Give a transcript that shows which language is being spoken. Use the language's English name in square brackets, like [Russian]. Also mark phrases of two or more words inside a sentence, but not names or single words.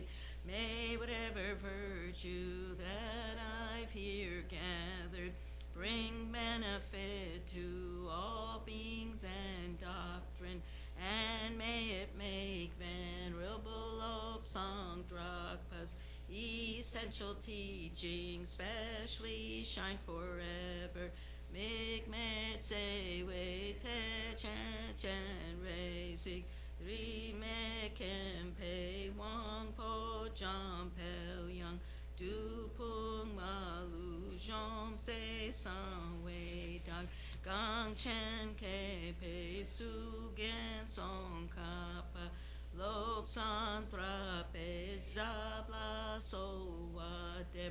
[English] May whatever virtue that I've here gathered bring benefit to all beings and doctrine, and may it make venerable Lobsang Drakpa's essential teachings specially shine forever. [Tibetan] དམིགས་མེད་བརྩེ་བའི་གཏེར་ཆེན་སྤྱན་རས་གཟིགས། དྲི་མེད་མཁྱེན་པའི་དབང་པོ་འཇམ་དཔལ་དབྱངས། བདུད་དཔུང་མ་ལུས་འཇོམས་མཛད་གསང་བའི་བདག། གངས་ཅན་མཁས་པའི་གཙུག་རྒྱན་ཙོང་ཁ་པ། བློ་བཟང་གྲགས་པའི་ཞབས་ལ་གསོལ་བ་འདེབས.